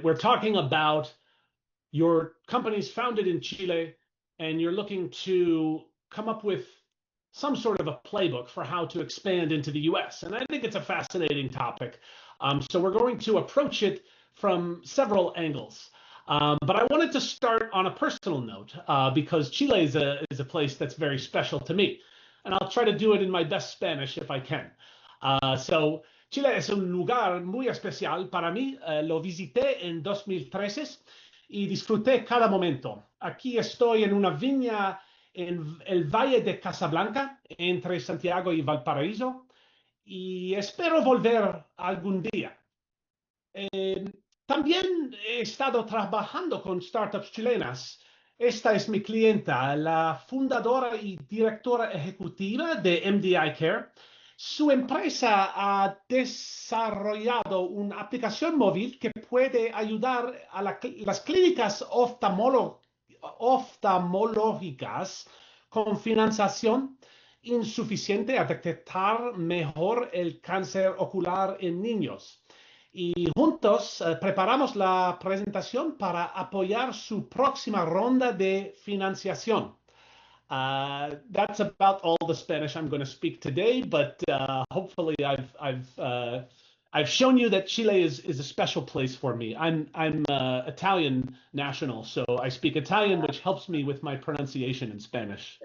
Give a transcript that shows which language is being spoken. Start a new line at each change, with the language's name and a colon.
English: We're talking about your company's founded in Chile and you're looking to come up with some sort of a playbook for how to expand into the US. And I think it's a fascinating topic. So we're going to approach it from several angles. But I wanted to start on a personal note because Chile is a place that's very special to me. And I'll try to do it in my best Spanish if I can.
Spanish: So Chile es un lugar muy especial para mí. Lo visité en 2013 y disfruté cada momento. Aquí estoy en una viña en el Valle de Casablanca, entre Santiago y Valparaíso, y espero volver algún día. Eh, También he estado trabajando con startups chilenas. Esta es mi clienta, la fundadora y directora ejecutiva de MDI Care. Su empresa ha desarrollado una aplicación móvil que puede ayudar a las clínicas oftalmológicas con financiación insuficiente a detectar mejor el cáncer ocular en niños. Y juntos preparamos la presentación para apoyar su próxima ronda de financiación.
English: That's about all the Spanish I'm going to speak today, but hopefully I've shown you that Chile is a special place for me. I'm Italian national, so I speak Italian, which helps me with my pronunciation in Spanish.